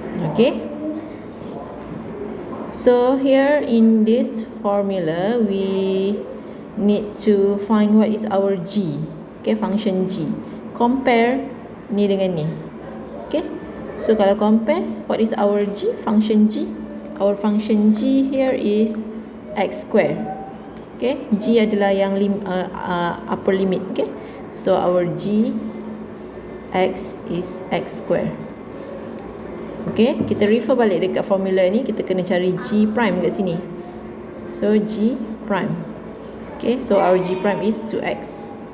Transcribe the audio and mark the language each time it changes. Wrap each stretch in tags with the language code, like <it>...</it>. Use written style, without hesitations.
<en>Okay, so here in this formula we need to find what is our g, okay, function g. Compare</en> <ms>ni dengan ni.</ms> <en>Okay, so</en> <ms>kalau</ms> <en>compare, what is our g, function g? Our function g here is x square.</en> <ms>Okay, g adalah yang</ms> <en>upper limit. Okay, so our g x is x square.</en> <ms>Okay, kita refer balik dekat formula ni, kita kena cari g prime kat sini.</ms> <en>So g prime. Okay, so our g prime is 2x.</en>